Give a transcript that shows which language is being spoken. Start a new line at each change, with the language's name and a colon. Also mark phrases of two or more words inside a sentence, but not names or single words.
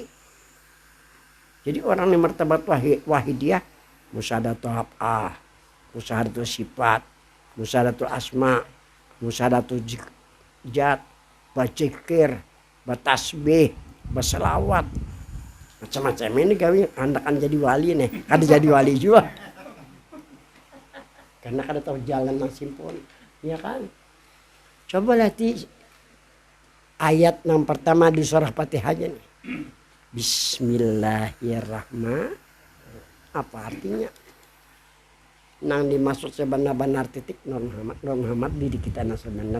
Banjar: Jadi orang yang martabat wahidiyah musyahadatul apa,
Arabic: musyahadatul sifat, musyahadatul asma, musyahadatul jad,
Banjar: bacikir, batasbih, baselawat, macam-macam ini gawe anda kan jadi wali nih, kada jadi wali juga. Karena kada tahu jalan yang simpul, ya kan?
Indonesian: Coba lihat ayat yang pertama di surah Fatihah aja nih.
Arabic: Bismillahirrahmanirrahim.
Indonesian: Apa artinya?
Banjar: Nang dimaksud sebenar-benar titik Nur Muhammad diri kita nah sebenar.